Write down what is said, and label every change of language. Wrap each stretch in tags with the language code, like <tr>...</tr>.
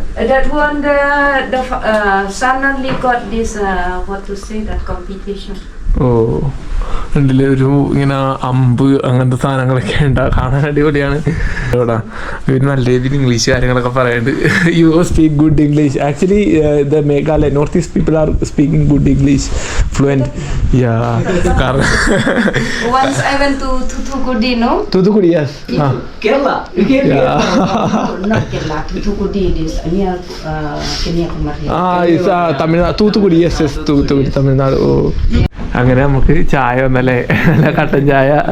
<en>That one, the son only got this, what to say, that competition.</en> <ml>ഓ, ഉണ്ടല്ലേ ഒരു ഇങ്ങനെ അമ്പ് അങ്ങനത്തെ സാധനങ്ങളൊക്കെ ഉണ്ട്. കാണാൻ അടിപൊളിയാണ്. ഇവിടെ ഇവർ നല്ല രീതിയിൽ ഇംഗ്ലീഷ് കാര്യങ്ങളൊക്കെ പറയുന്നുണ്ട്.</ml> <en>You speak good English. Actually the Meghalaya north east people are speaking good English, fluent.</en> <ml>യാ, കാരണം</ml> <en>Once I went to Thoothukudi, no? Thoothukudi, yes. Kerala. You came here. Not Kerala, Thoothukudi, this near Kanyakumari. It's Tamil Nadu.</en> <ml>Thoothukudi,</ml> <en>yes yes,</en> <ml>Thoothukudi, Tamil Nadu. ഓ, അങ്ങനെ നമുക്ക് ചായ വന്നല്ലേ, നല്ല കട്ടൻ ചായ.</ml>